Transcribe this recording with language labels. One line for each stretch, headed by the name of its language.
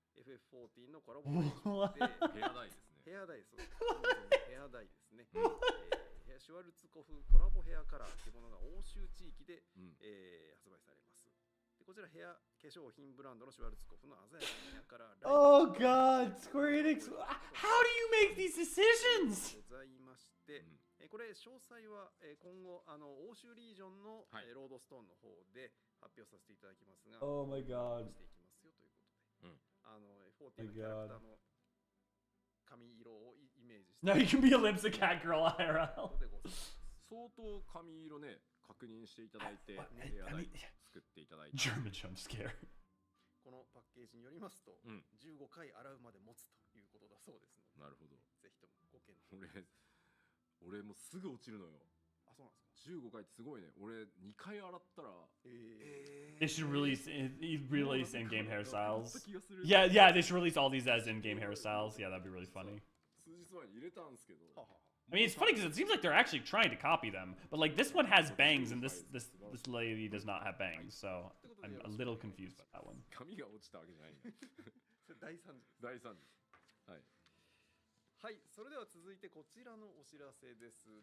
Japanese: FF14 のコラボレーションでヘアダイですね。ヘアダイですね。シュワルツコフコラボヘアカラーというものが欧州地域で、発売されます。でこちらヘア化粧品ブランドのシュワルツコフの鮮やかなヘアカラー。
English: Oh God, Square Enix! How do you make these decisions?
Japanese: ございまして、これ詳細は今後欧州リージョンのロードストーンの方で発表させていただきますが、
English: Oh my God.
Japanese: していきますよということで。14のキャラクターの髪色をイメージして
English: Now you can be a Limsa Cat Girl IRL.
Japanese: 相当髪色ね確認していただいて作っていただいて
English: German jump scare.
Japanese: このパッケージによりますと、15回洗うまで持つということだそうですので、なるほど。ぜひともご検討。俺もすぐ落ちるのよ。あ、そうなんですか。 15回ってすごいね。俺2回洗ったら。
English: They should release in-game hairstyles. Yeah, they should release all these as in-game hairstyles. Yeah, that'd be really funny.
Japanese: 数日前に入れたんですけど。
English: I mean, it's funny because it seems like they're actually trying to copy them, but like this one has bangs and this lady does not have bangs, so I'm a little confused about that one.
Japanese: 髪が落ちたわけじゃないんだ。大惨事。大惨事。はい。はい、それでは続いてこちらのお知らせです。